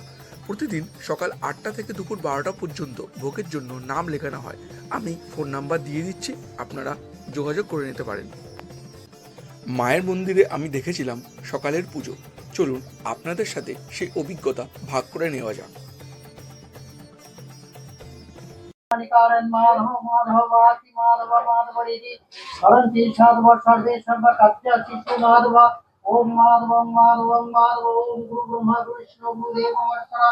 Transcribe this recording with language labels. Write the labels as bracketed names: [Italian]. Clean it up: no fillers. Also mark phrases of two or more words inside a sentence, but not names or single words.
[Bangla] প্রতিদিন সকাল 8টা থেকে দুপুর 12টা পর্যন্ত ভোগের জন্য নাম লেখানো হয়। আমি ফোন নাম্বার দিয়ে দিচ্ছি, আপনারা যোগাযোগ করে নিতে পারেন। মায়ের মন্দিরে আমি দেখেছিলাম সকালের পুজো। চলুন আপনাদের সাথে সেই অভিজ্ঞতা ভাগ করে নেওয়া যাক। [Sanskrit] ओम माधवं माधवं माधव ओम गुरु ब्रह्मा गुरु विष्णु गुरुदेव नमस्कार